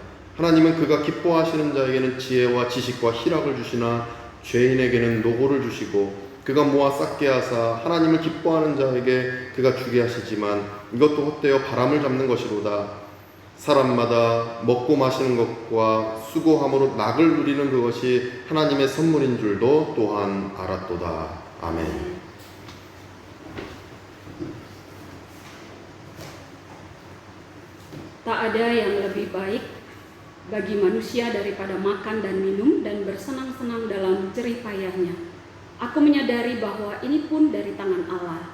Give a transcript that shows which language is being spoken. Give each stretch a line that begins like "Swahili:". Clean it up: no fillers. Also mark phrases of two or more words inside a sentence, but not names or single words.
Korean: 하나님은 그가 기뻐하시는 자에게는 지혜와 지식과 희락을 주시나 죄인에게는 노고를 주시고 그가 모아 쌓게 하사 하나님을 기뻐하는 자에게 그가 주게 하시지만 이것도 헛되어 바람을 잡는 것이로다. 사람마다 먹고 마시는 것과 수고함으로 낙을 누리는 그것이 하나님의 선물인 줄도 또한 알았도다. 아멘.
Indonesian: Tak ada yang lebih baik bagi manusia daripada makan dan minum dan bersenang-senang dalam jerih payahnya. Aku menyadari bahwa ini pun dari tangan Allah.